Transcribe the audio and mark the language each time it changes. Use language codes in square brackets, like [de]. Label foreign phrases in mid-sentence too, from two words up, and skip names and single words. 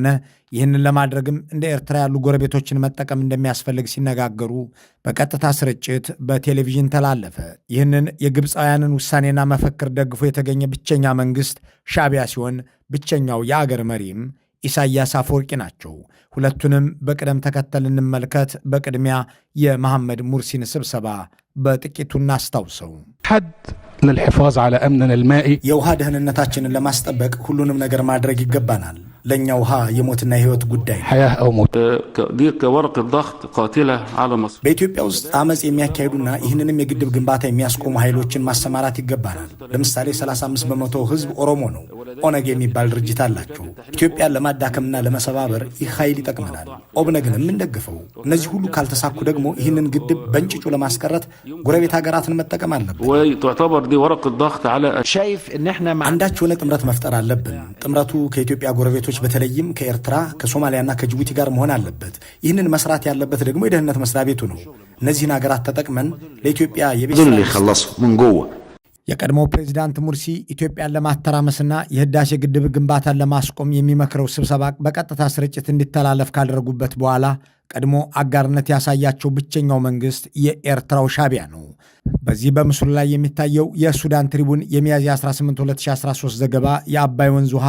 [am] ይህንን ለማድረግም እንደ ኤርትራ ያሉ ጎረቤቶችን መጠቀም እንደሚያስፈልግ ሲነጋገሩ በቀጥታ ስርጭት በቴሌቪዥን ተላለፈ። ይህንን የግብፃውያንን ውሳኔና መፈክር ደግፎ የተገኘ ብቸኛ መንግሥት ሻቢያ ሲሆን ብቸኛው የአገር መሪም ኢሳያስ አፈወርቂ ናቸው። ሁለቱንም በቅደም ተከተል እንመልከት። በቅድሚያ የመሐመድ ሙርሲን ስብሰባ በጥቂቱ እናስታውሰው። [ar] حد للحفاظ على أمننا المائي [am] የውሃ ደህንነታችንን ለማስጠበቅ ሁሉንም ነገር ማድረግ ይገባናል። ለኛ ውሃ የሞትና የህይወት ጉዳይ [ar] حياة أو موت. دي كورقة ضغط قاتلة على مصر. [am] በኢትዮጵያ ውስጥ አመጽ የሚያካሂዱና ይህንንም የግድብ ግንባታ የሚያስቆሙ ኃይሎችን ማሰማራት ይገባናል። ለምሳሌ 35% ህዝብ ኦሮሞ ነው። ኦነግ የሚባል ድርጅት አላቸው። ኢትዮጵያን ለማዳከምና ለመሰባበር ይህ ኃይል ይጠቅመናል። ኦብነግንም እንደግፈው። እነዚህ ሁሉ ካልተሳኩ ደግሞ ይህንን ግድብ በእንጭጩ ለማስቀረት ጎረቤት ሀገራትን መጠቀም አለብን። [ar] وتعتبر دي ورقة ضغط على شايف ان احنا [am] አንዳች የሆነ ጥምረት መፍጠር አለብን። ጥምረቱ ከኢትዮጵያ ጎረቤቶች በተለይም ከኤርትራ ከሶማሊያና ከጅቡቲ ጋር መሆን አለበት። ይህንን መስራት ያለበት ደግሞ የደህንነት መስሪያ ቤቱ ነው። እነዚህን ሀገራት ተጠቅመን ለኢትዮጵያ [ar] اللي يخلصوا من جوه. [am] የቀድሞው ፕሬዝዳንት ሙርሲ ኢትዮጵያን ለማተራመስና የህዳሴ ግድብ ግንባታን ለማስቆም የሚመክረው ስብሰባ በቀጥታ ስርጭት እንዲተላለፍ ካደረጉበት በኋላ ቀድሞ አጋርነት ያሳያቸው ብቸኛው መንግስት የኤርትራው ሻቢያ ነው። በዚህ በምስሉ ላይ የሚታየው የሱዳን ትሪቡን የሚያዝያ 18 2013 ዘገባ የአባይ ወንዝ ውሃ